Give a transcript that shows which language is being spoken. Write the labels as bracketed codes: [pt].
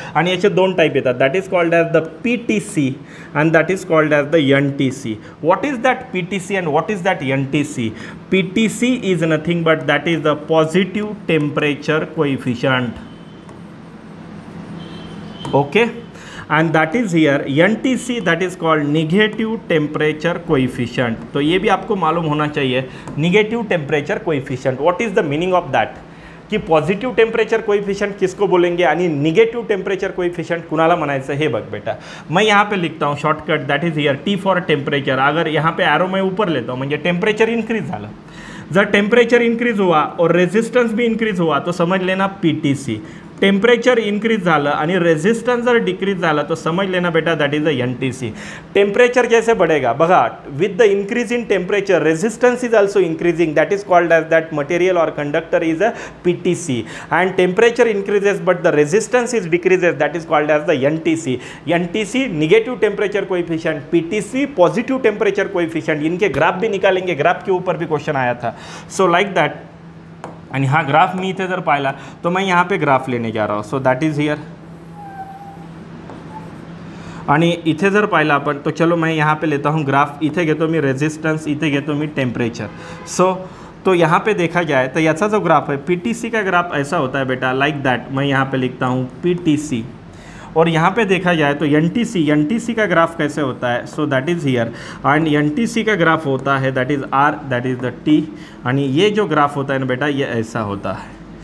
[mr] आणि याचे दोन टाइप येतात, [en] That is called as the PTC and that is called as the NTC। What is that PTC and what is that NTC? PTC is nothing but that is the positive temperature coefficient, okay, and that is here NTC, that is called negative temperature coefficient। [hi] तो ये भी आपको मालूम होना चाहिए, [en] negative temperature coefficient, what is the meaning of that, [hi] कि positive temperature coefficient किसको बोलेंगे [mr] आणि निगेटिव्ह टेम्परेचर कोएफिशिएंट कुणाला म्हणायचं हे बघ बेटा। [hi] मैं यहाँ पे लिखता हूँ shortcut, that is here T for temperature. अगर यहाँ पे एरो मैं ऊपर लेता हूँ [mr] म्हणजे टेम्परेचर इंक्रीज झालं, [hi] जर टेम्परेचर इंक्रीज हुआ और रेजिस्टन्स भी इंक्रीज हुआ तो समझ लेना PTC। [mr] टेम्परेचर इंक्रीज झालं आणि रेजिस्टन्स जर डिक्रीज झाला [hi] तो समझ लेना बेटा [mr] that is the NTC। [hi] Temperature कैसे बढ़ेगा [en] बघा, with the increase in temperature resistance is also increasing, that is called as that material और conductor is a PTC। And temperature increases but the resistance is decreases, that is called as the NTC। NTC negative temperature coefficient, PTC positive temperature coefficient. [hi] इनके graph भी निकालेंगे, graph के ऊपर भी question आया था। So like that, [mr] आणि हा graph मी इथे जर पाहिला [hi] तो मैं यहाँ पे ग्राफ लेने जा रहा हूँ। [mr] सो दैट इज हियर, आणि इथे जर पाहिला आपण [hi] तो चलो मैं यहाँ पे लेता हूँ ग्राफ, [mr] इथे घेतो मी रेजिस्टन्स, इथे घेतो मी टेम्परेचर। [hi] सो तो यहाँ पे देखा जाए तो याचा जो ग्राफ है PTC का ग्राफ ऐसा होता है बेटा, लाइक दैट। मैं यहाँ पे लिखता हूँ PTC, और यहाँ पे देखा जाए तो NTC का ग्राफ कैसे होता है, so that is here. And NTC का ग्राफ होता है that is R, that is the T, आणि ये जो ग्राफ होता है ना बेटा ये ऐसा होता है।